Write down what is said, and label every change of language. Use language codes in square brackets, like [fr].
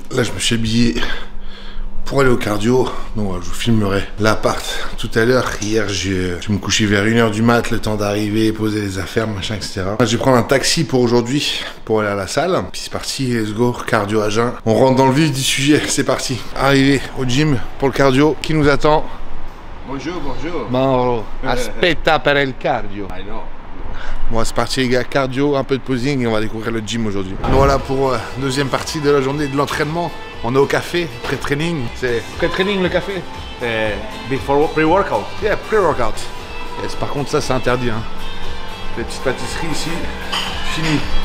[fr] Là, je me suis habillé pour aller au cardio. Donc je vous filmerai l'appart tout à l'heure. Hier je me couchais vers 1 h du mat, le temps d'arriver, poser les affaires, machin, etc. Là, je vais prendre un taxi pour aujourd'hui pour aller à la salle. Puis c'est parti, [en] let's go, [fr] cardio à jeun. On rentre dans le vif du sujet, c'est parti. Arrivé au gym pour le cardio, qui nous attend? Bonjour, bonjour. [it] Mauro, aspetta per il cardio. [en] I know. [fr] Bon, c'est parti les gars, cardio, un peu de posing et on va découvrir le gym aujourd'hui. Voilà pour deuxième partie de la journée de l'entraînement. On est au café, pré-training. C'est pré-training le café? [en] Before pre-workout. Yeah, pre-workout. [fr] Yes, par contre ça c'est interdit. Hein. Les petites pâtisseries ici, fini.